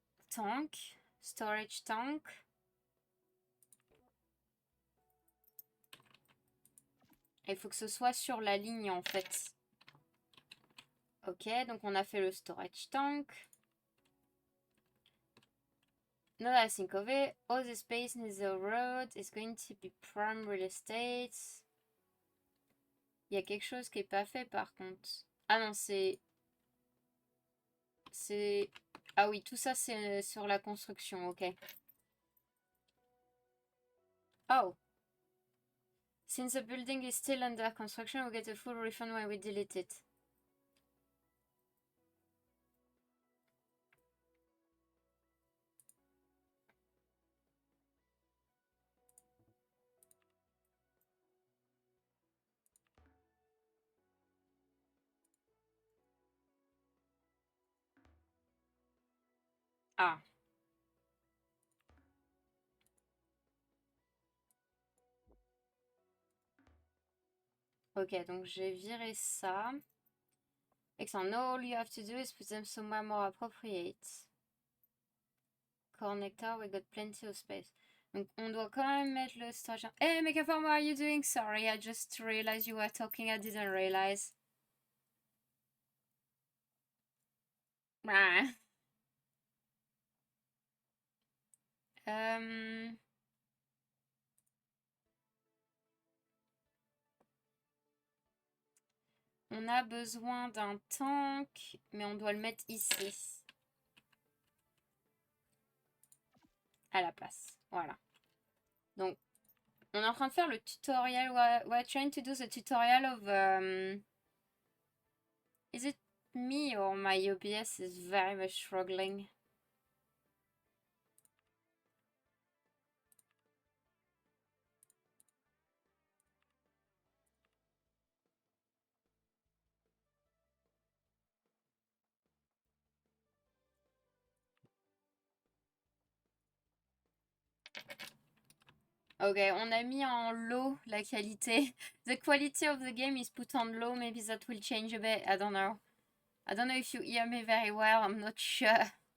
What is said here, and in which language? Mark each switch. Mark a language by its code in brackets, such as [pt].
[en] Tank. Storage tank. [fr] Il faut que ce soit sur la ligne en fait. Ok, donc on a fait le storage tank. [en] Now that I think of it, all the space near the road is going to be prime real estate. [fr] Il y a quelque chose qui est pas fait par contre. Ah non, c'est... Ah oui, tout ça c'est sur la construction, ok. Oh. [en] Since the building is still under construction, we get a full refund when we delete it. Ah. [fr] Ok, donc j'ai viré ça. Excellent. [en] Now all you have to do is put them somewhere more appropriate. Connector, we got plenty of space. [fr] Donc on doit quand même mettre le storage. [en] Hey, Megaform, what are you doing? Sorry, I just realized you were talking. I didn't realize. [fr] Euh, on a besoin d'un tank, mais on doit le mettre ici. À la place. Voilà. Donc, on est en train de faire le tutoriel. [en] We're trying to do the tutorial of... is it me or my OBS is very much struggling? [fr] Ok, on a mis en low la qualité. [en] The quality of the game is put on low. Maybe that will change a bit. I don't know. I don't know if you hear me very well. I'm not sure.